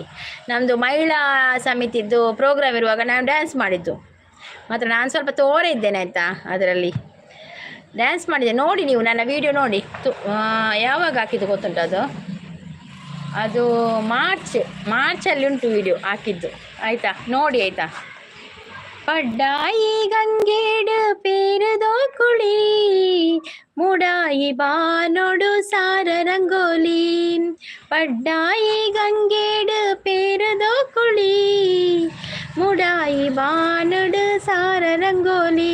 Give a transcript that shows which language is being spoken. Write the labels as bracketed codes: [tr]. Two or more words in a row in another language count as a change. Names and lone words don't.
[kn] ನಮ್ಮದು ಮಹಿಳಾ ಸಮಿತಿದ್ದು ಪ್ರೋಗ್ರಾಮ್ ಇರುವಾಗ ನಾವು ಡ್ಯಾನ್ಸ್ ಮಾಡಿದ್ದು. ಮಾತ್ರ ನಾನು ಸ್ವಲ್ಪ ತೋರ ಇದ್ದೇನೆ ಆಯಿತಾ, ಅದರಲ್ಲಿ ಡ್ಯಾನ್ಸ್ ಮಾಡಿದೆ. ನೋಡಿ ನೀವು ನನ್ನ ವಿಡಿಯೋ ನೋಡಿ. ಯಾವಾಗ ಹಾಕಿದ್ದು ಗೊತ್ತುಂಟು ಅದು ಮಾರ್ಚಲ್ಲಿ ಉಂಟು ವಿಡಿಯೋ ಹಾಕಿದ್ದು ಆಯಿತಾ, ನೋಡಿ ಆಯಿತಾ. [tcy] ಪಡ್ಡಾಯಿ ಗಂಗೇಡು ಪೇರದೋ ಕುಳಿ ಮುಡಾಯಿ ಬಾನೋಡು ಸಾರ ರಂಗೋಲಿ. ಪಡ್ಡಾಯಿ ಗಂಗೇಡು ಪೇರದೋ ಕುಳಿ ಮುಡಾಯಿ ಬಾನೋಡು ಸಾರ ರಂಗೋಲಿ.